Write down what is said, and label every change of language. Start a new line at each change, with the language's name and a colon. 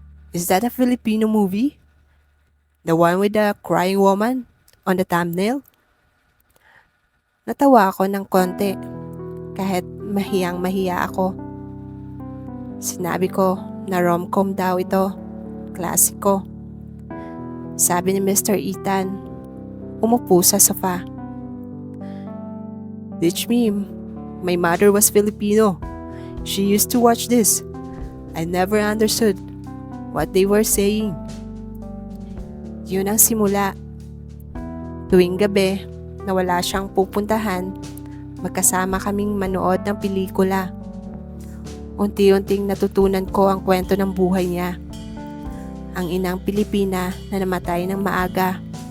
English: Is that a Filipino movie? The one with the crying woman on the thumbnail?
Filipino: Natawa ako ng konti kahit mahiyang-mahiya ako. Sinabi ko na rom-com daw ito. Klasiko. Sabi ni Mr. Ethan, umupo sa sofa.
English: Teach me. My mother was Filipino. She used to watch this. I never understood what they were saying.
Filipino: Yun ang simula. Tuwing gabi na wala siyang pupuntahan, magkasama kaming manood ng pelikula. Unti-unting natutunan ko ang kwento ng buhay niya. Ang inang Pilipina na namatay ng maaga.